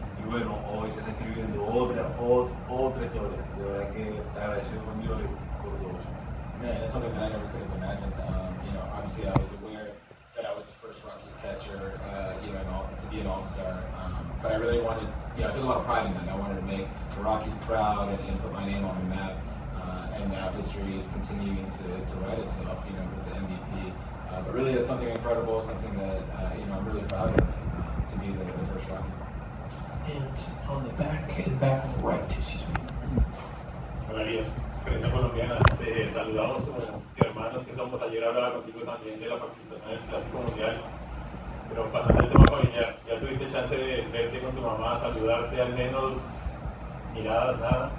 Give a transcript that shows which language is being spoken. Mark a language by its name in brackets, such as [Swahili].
[Spanish] Y bueno, hoy se está escribiendo otra historia. De verdad que agradecido con Dios por todo eso. [English] Man, that's something that I never could have imagined. Obviously I was aware that I was the first Rockies catcher, to be an All-Star. But I really wanted, I took a lot of pride in that. I wanted to make the Rockies proud and put my name on the map. And now history is continuing to write itself, with the MVP. But really, it's something incredible, something that I'm really proud of to be the first Rocky. And on the back on the right, excuse me. [Spanish] Hola, Elías. Prensa colombiana, te saludamos como hermanos que somos. Ayer hablaba contigo también de la participación en el Clásico Mundial, pero pasando al tema familiar, ¿ya tuviste chance de verte con tu mamá, saludarte, al menos miradas, nada?